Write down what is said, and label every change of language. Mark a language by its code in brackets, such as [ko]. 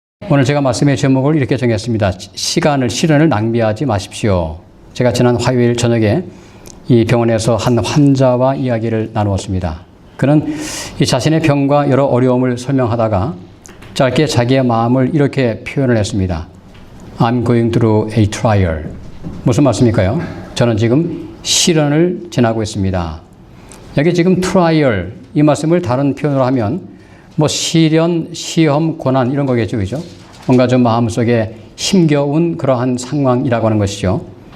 [ko] 오늘 제가 말씀의 제목을 이렇게 정했습니다. 시련을 낭비하지 마십시오. 제가 지난 화요일 저녁에 이 병원에서 한 환자와 이야기를 나누었습니다. 그는 이 자신의 병과 여러 어려움을 설명하다가 짧게 자기의 마음을 이렇게 표현을 했습니다. [en] I'm going through a trial. [ko] 무슨 말씀일까요? 저는 지금 시련을 지나고 있습니다. 여기 지금 trial 이 말씀을 다른 표현으로 하면 뭐 시련, 시험, 고난 이런 거겠죠, 그죠? 뭔가 좀 마음속에 힘겨운 그러한 상황이라고 하는 것이죠.